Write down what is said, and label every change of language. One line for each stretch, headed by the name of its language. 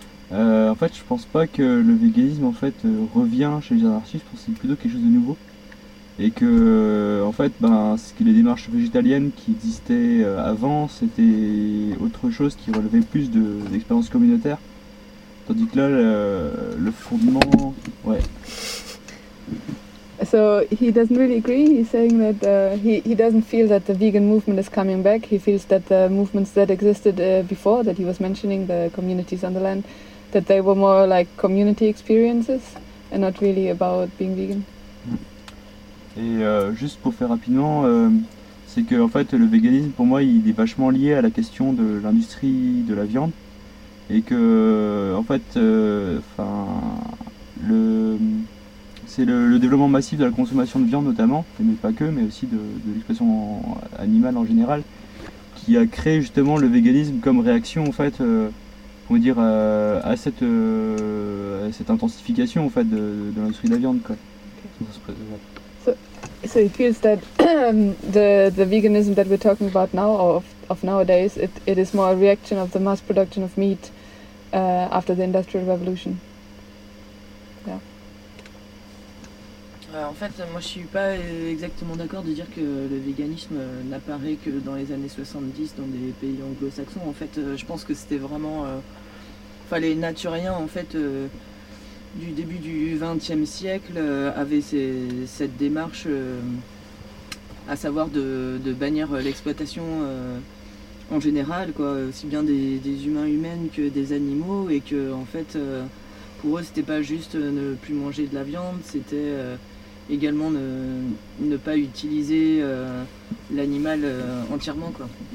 French: En fait, je pense pas que le véganisme en fait revient chez les anarchistes. Je pense que c'est plutôt quelque chose de nouveau, et que en fait, c'est que les démarches végétaliennes qui existaient avant, c'était autre chose qui relevait plus de l'expérience communautaire, tandis que là, le fondement, ouais.
English: so he doesn't really agree. He's saying that he doesn't feel that the vegan movement is coming back. He feels that the movements that existed before, that he was mentioning, the communities on the land, that they were more like community experiences and not really about being vegan.
French: Et juste pour faire rapidement, c'est que en fait le véganisme pour moi il est vachement lié à la question de l'industrie de la viande et que en fait c'est le développement massif de la consommation de viande notamment, mais pas que, mais aussi de l'expression animale en général, qui a créé justement le véganisme comme réaction en fait à cette intensification en fait de l'industrie de la viande quoi.
English: So it feels that the veganism that we're talking about now, of nowadays, it is more a reaction of the mass production of meat after the Industrial Revolution. Yeah.
French: En fait, moi je suis pas exactement d'accord de dire que le véganisme n'apparaît que dans les années 70 dans des pays anglo-saxons. En fait, je pense que c'était vraiment... les naturiens, en fait... du début du XXe siècle avait cette démarche à savoir de bannir l'exploitation en général, quoi, aussi bien des humains humaines que des animaux, et que en fait pour eux c'était pas juste ne plus manger de la viande, c'était également ne pas utiliser l'animal entièrement, quoi.